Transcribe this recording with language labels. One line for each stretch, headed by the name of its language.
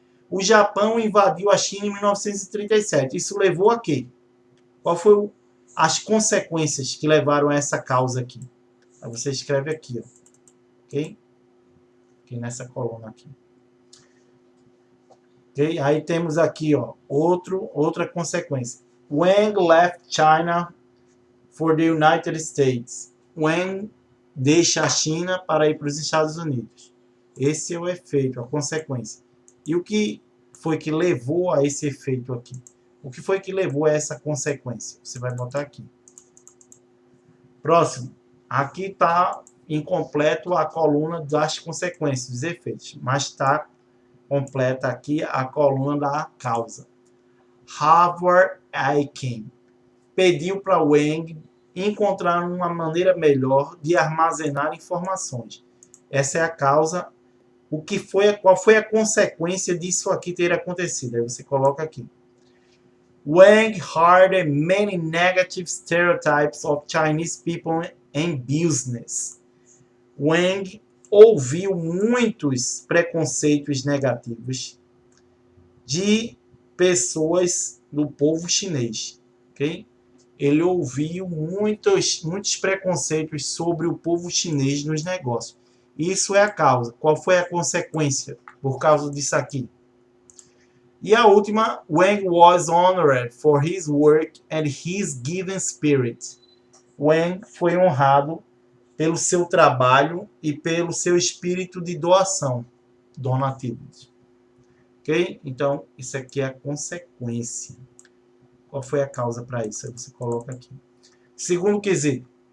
Portuguese: O Japão invadiu a China em 1937. Isso levou a quê? Qual foi as consequências que levaram a essa causa aqui? Aí você escreve aqui, ó. Ok? Aqui nessa coluna aqui. Ok? Aí temos aqui, ó, outra consequência.
English: Wang left China for the United States.
Portuguese: Wang deixa a China para ir para os Estados Unidos. Esse é o efeito, a consequência. E o que foi que levou a esse efeito aqui? O que foi que levou a essa consequência? Você vai botar aqui. Próximo. Aqui está incompleto a coluna das consequências, dos efeitos. Mas está completa aqui a coluna da causa. Howard Aiken pediu para Wang encontrar uma maneira melhor de armazenar informações. Essa é a causa Qual foi a consequência disso aqui ter acontecido? Aí você coloca aqui.
English: Wang heard many negative stereotypes of Chinese people in business.
Portuguese: Wang ouviu muitos preconceitos negativos de pessoas do povo chinês, ok? Ele ouviu muitos preconceitos sobre o povo chinês nos negócios. Isso é a causa. Qual foi a consequência por causa disso aqui? E a última,
English: Wang was honored for his work and his giving spirit.
Portuguese: Wang foi honrado pelo seu trabalho e pelo seu espírito de doação, donativos. Ok? Então, isso aqui é a consequência. Qual foi a causa para isso? Aí você coloca aqui. Segundo quesito.